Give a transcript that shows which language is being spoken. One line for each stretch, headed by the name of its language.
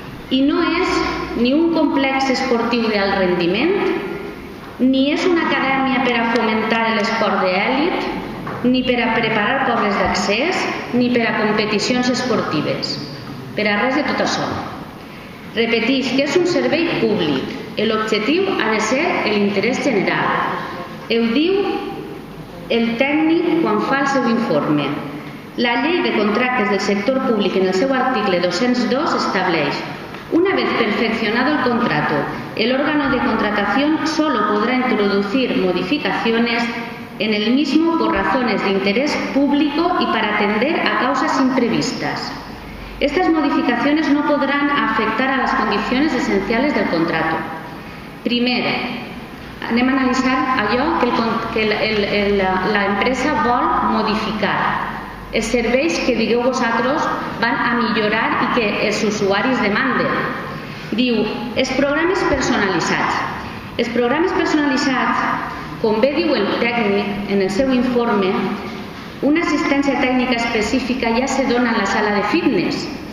Catalan: I no és ni un complex esportiu d'alt rendiment, ni és una acadèmia per a fomentar l'esport d'èlit, ni per a preparar pobles d'accés, ni per a competicions esportives. Per a res de tot això. Repeteix que és un servei públic. L'objectiu ha de ser l'interès general. Ho diu el tècnic quan fa el seu informe. La llei de contractes del sector públic en el seu article 202 estableix:
Spanish: una vez perfeccionado el contrato, el órgano de contratación solo podrá introducir modificaciones en el mismo por razones de interés público y para atender a causas imprevistas. Estas modificaciones no podrán afectar a las condiciones esenciales del contrato.
Catalan: Primer, anem a analitzar allò que l'empresa vol modificar. Els serveis que digueu vosaltres van a millorar i que els usuaris demanden. Diu, els programes personalitzats. Els programes personalitzats, com bé diu el tècnic en el seu informe, una assistència tècnica específica ja se dona en la sala de fitness.